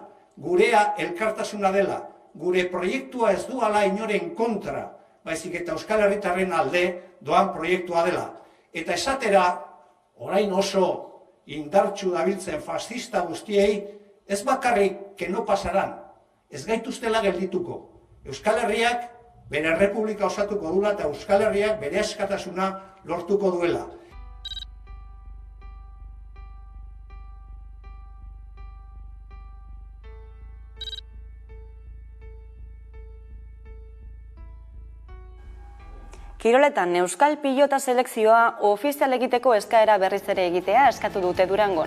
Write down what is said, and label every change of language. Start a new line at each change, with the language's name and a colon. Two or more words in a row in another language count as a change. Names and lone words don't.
Basque: Gurea elkartasuna dela. Gure proiektua ez duala inoren kontra, baizik eta Euskal Herritarren alde doan proiektua dela. Eta esatera, orain oso indartsu dabiltzen fascista guztiei, ez bakarrik
Spanish: que no pasaran,
Basque: ez gaituztela geldituko. Euskal Herriak bere republika osatuko duela eta Euskal Herriak bere askatasuna lortuko duela. Kiroletan Euskal Pilota selekzioa ofizial egiteko eskaera berriz ere egitea eskatu dute Durangon.